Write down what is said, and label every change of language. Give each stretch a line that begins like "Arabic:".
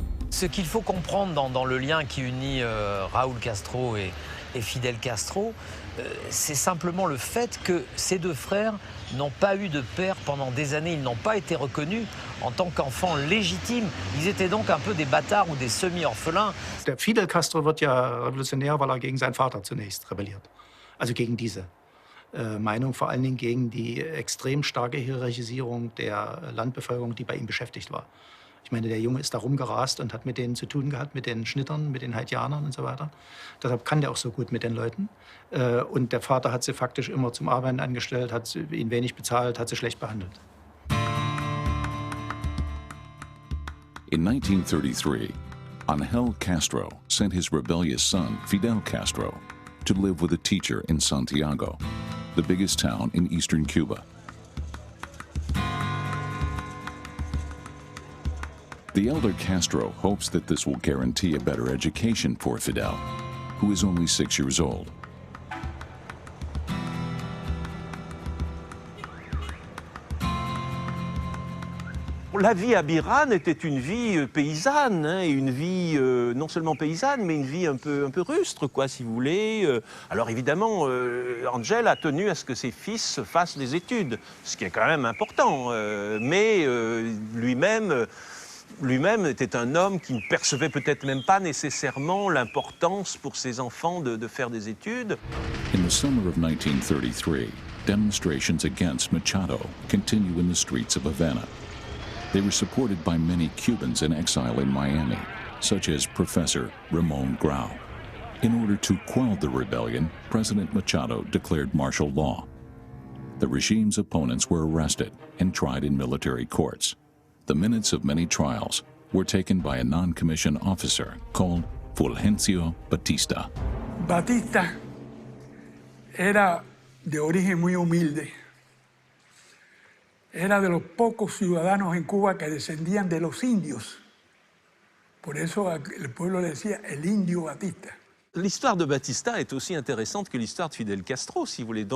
French: Ce qu'il faut comprendre dans le lien qui unit Raúl Castro et Fidel Castro, c'est simplement le fait que ces deux frères n'ont pas eu de père pendant des années. Ils n'ont pas été reconnus en tant qu'enfants légitimes. Ils étaient donc un peu des bâtards ou des semi-orphelins.
German: Der Fidel Castro wird ja revolutionär, weil gegen seinen Vater zunächst rebelliert. Also gegen diese Meinung, vor allen Dingen gegen die extrem starke Hierarchisierung der Landbevölkerung, die bei ihm beschäftigt war. Ich meine, der Junge ist da rumgerast und hat mit denen zu tun gehabt, mit den Schnittern, mit den Haitianern und so weiter. Deshalb kann der auch so gut mit den Leuten. Und der Vater hat sie faktisch immer zum Arbeiten angestellt, hat ihn wenig bezahlt, hat sie schlecht behandelt.
English: In 1933, Angel Castro sent his rebellious son, Fidel Castro, to live with a teacher in Santiago, the biggest town in eastern Cuba. The elder Castro hopes that this will guarantee a better education for Fidel, who is only 6 years old.
French: La vie à Biran était une vie paysanne, hein, et une vie non seulement paysanne, mais une vie un peu rustre, quoi, si vous voulez. Alors évidemment, Angel a tenu à ce que ses fils fassent des études, ce qui est quand même important, mais lui-même était un homme qui ne percevait peut-être même pas nécessairement l'importance pour ses enfants de faire des études.
English: In the summer of 1933, demonstrations against Machado continue in the streets of Havana. They were supported by many Cubans in exile in Miami, such as Professor Ramon Grau. In order to quell the rebellion, President Machado declared martial law. The regime's opponents were arrested and tried in military courts. The minutes of many trials were taken by a non-commissioned officer called Fulgencio Batista.
Spanish: Batista era de origen muy humilde. Era de los pocos ciudadanos en Cuba que descendían de los indios. Por eso el pueblo le decía el indio Batista.
French: L'histoire de Batista est aussi intéressante que l'histoire de Fidel Castro, si vous voulez.